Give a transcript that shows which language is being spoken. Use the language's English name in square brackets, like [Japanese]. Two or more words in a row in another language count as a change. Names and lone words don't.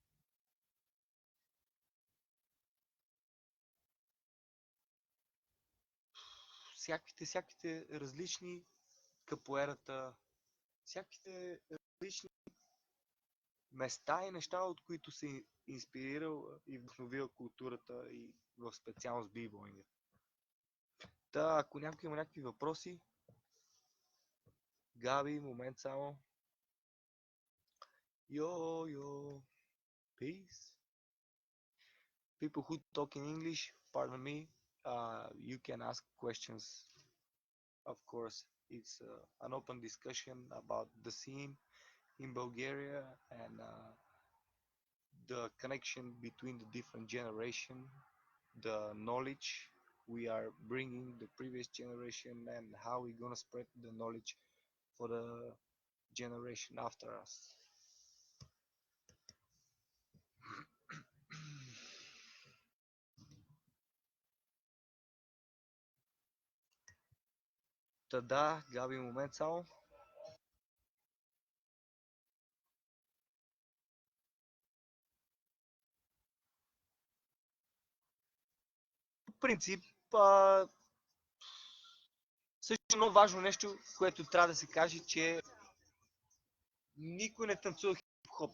[Bulgarian] всякаквите различни капоерата, всякаквите различни места и неща, от които се инспирирал и вдъхновил културата и в специалност бибоинга. Та, ако някой има някакви въпроси, Габи, момент само. [English] Yo, peace. People who talk in English, pardon me. You can ask questions, of course. It's an open discussion about the scene in Bulgaria and the connection between the different generation, the knowledge we are bringing the previous generation, and how we're gonna spread the knowledge for the generation after us. [Bulgarian] Та да, Габи, момент само. По принцип, също едно важно нещо, което трябва да се каже, че никой не танцува хип-хоп.